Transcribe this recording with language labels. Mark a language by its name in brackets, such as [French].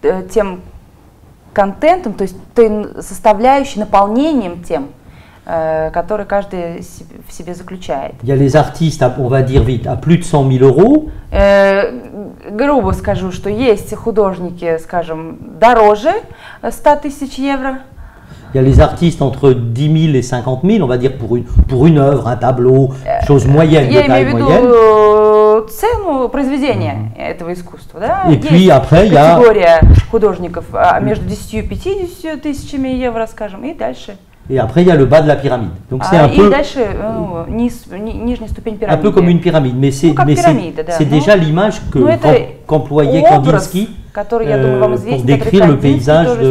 [Russian] Тем контентом, то есть той составляющей, наполнением тем, который каждый в себе заключает. [French] Il y a les artistes, on va dire vite, à plus de 100 000 euros. [Russian] Грубо скажу, что есть художники, скажем, дороже 100 тысяч евро. [French] Il y a les artistes entre 10 000 et 50 000, on va dire pour une œuvre, un tableau, chose moyenne, de taille moyenne. [Russian] Цену произведения этого искусства. Да? [French] Et puis après, il y a [Russian] категория художников между 10 и 50 тысячами евро, скажем, и дальше. [French] Et après, il y a le bas de la pyramide. Donc c'est un peu, [Russian] нижняя ступень [French] un peu comme une pyramide, mais c'est déjà l'image qu'employait Kandinsky pour décrire le paysage